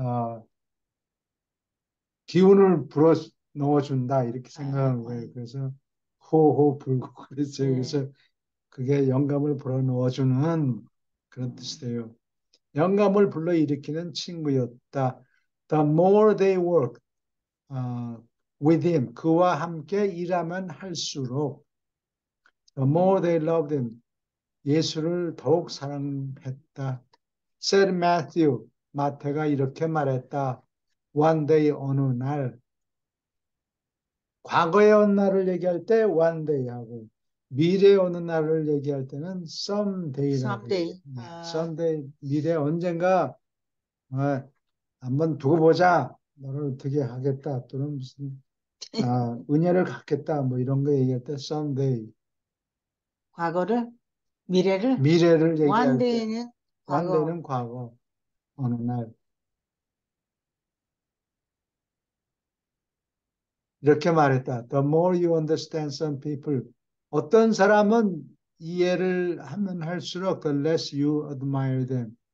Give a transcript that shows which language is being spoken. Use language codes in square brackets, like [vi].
[ko] 어, 기운을 불어 넣어준다 이렇게 아, 생각한 거예요. 그래서 호호 불고 그랬어요. 예. 그래서 그게 영감을 불어 넣어주는 그런 뜻이 돼요. 영감을 불러일으키는 친구였다. [en] The more they work with him, [ko] 그와 함께 일하면 할수록 [en] the more they loved him, [ko] 예수를 더욱 사랑했다. [en] Said Matthew, [ko] 마태가 이렇게 말했다. One day 어느 날 과거의 어느 날을 얘기할 때 one day 하고 미래의 어느 날을 얘기할 때는 someday라고 해요. [en] someday. [ko] someday 미래 언젠가 한번 두고 보자. 너를 어떻게 하겠다. 또는 무슨 은혜를 갖겠다. 뭐 이런 거 얘기할 때 someday 과거를, 미래를, 미래를 [en] one [ko] 얘기할 때 day는 [en] one [ko] 과거. day는 과거 어느 날 이렇게 말했다. [en] The more you understand some people [ko] 어떤 사람은 이해를 하면 할수록 [en] the less you admire them.